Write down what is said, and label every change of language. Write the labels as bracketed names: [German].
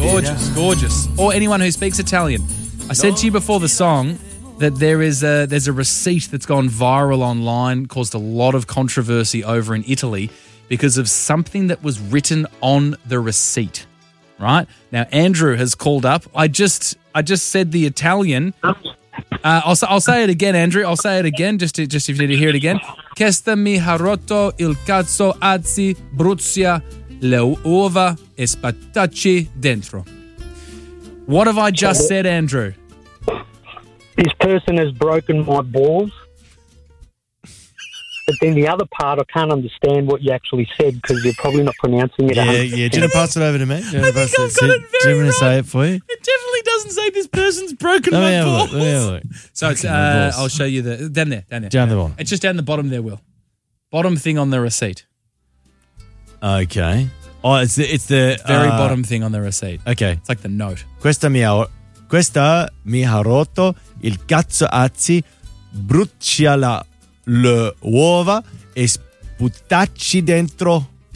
[English] Gorgeous, gorgeous. Or anyone who speaks Italian. I said to you before the song that there's a receipt that's gone viral online, caused a lot of controversy over in Italy because of something that was written on the receipt, right? Now, Andrew has called up. I just said the Italian. I'll say it again, Andrew. I'll say it again just if you need to hear it again. [Italian] Questa mi ha rotto il cazzo, anzi, brucia le uova e spatacci dentro. [English] What have I just said, Andrew? This person has broken my balls. But then the other part, I can't understand what you actually said because you're probably not pronouncing it. Yeah. Do you want to pass it over to me? I think I've got it very wrong. Do you want me to say it for you? It definitely doesn't say this person's broken my balls. So I'll show you the... Down there. Down the bottom. It's just down the bottom there, Will. Bottom thing on the receipt. Okay. Oh, it's the very bottom thing on the receipt. Okay. It's like the note. [Italian] Questa mi ha rotto il cazzo azzi, brucia le uova e sputacci dentro.